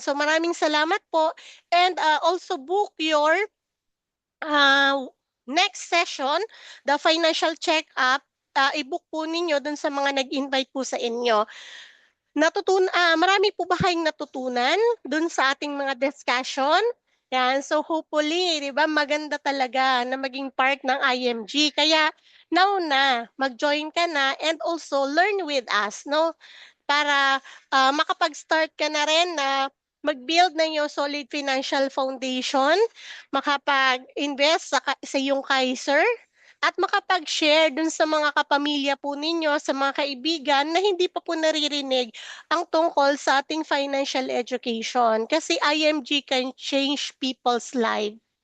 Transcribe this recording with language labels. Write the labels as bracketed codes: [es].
[en] So [tl] maraming salamat po [en] and also book your next session, the financial check-up. [tl] I-book po ninyo dun sa mga nag-invite po sa inyo. Marami po ba kayong natutunan dun sa ating mga discussion? Yan, so hopefully, 'di ba, maganda talaga na maging part ng IMG. Kaya now na, mag-join ka na [en] and also learn with us, [tl] no? Para makapag-start ka na rin na mag-build ng iyong solid financial foundation, makapag-invest sa iyong Kaiser, at makapag-share dun sa mga kapamilya po ninyo, sa mga kaibigan na hindi pa po naririnig ang tungkol sa ating financial education. [en] Kasi IMG can change people's life.